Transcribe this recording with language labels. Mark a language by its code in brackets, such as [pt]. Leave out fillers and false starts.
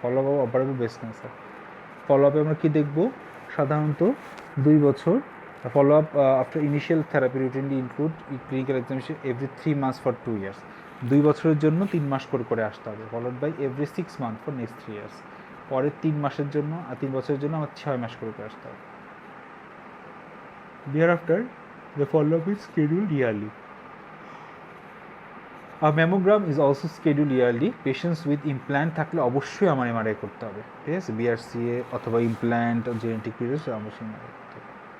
[bn] Follow up operable breast cancer, follow আপে আমরা কী দেখব? সাধারণত 2 বছর। [en] Follow up after initial therapy routinely include clinical examination every 3 months for 2 years। [bn] 2 বছরের জন্য 3 মাস করে আসতে হবে। [en] Followed by every 6 months for next 3 years। [bn] পরের 3 মাসের জন্য আর 3 বছরের জন্য আমার 6 মাস করে আসতে হবে। [en] Thereafter, the follow-up is scheduled yearly. A mammogram is also scheduled yearly. Patients with implant [bn] থাকলে অবশ্যই আমার এমআরআই করতে হবে। ঠিক আছে, বিআরসিএ অথবা ইমপ্ল্যান্ট ও জেনেটিক পিরিয়ড অবশ্যই এমআরআই করতে হবে।